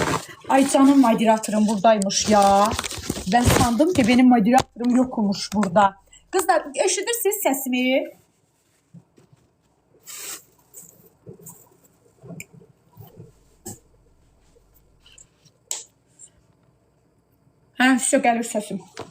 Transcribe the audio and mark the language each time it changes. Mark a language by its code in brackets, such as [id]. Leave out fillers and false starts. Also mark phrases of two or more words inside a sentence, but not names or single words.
[tr] Ay canım, moderatorum buradaymış ya. Ben sandım ki benim moderatorum yokmuş burada. [az] Kızlar, eşidirsiniz sesimi? Hə, sizə gəlir səsim.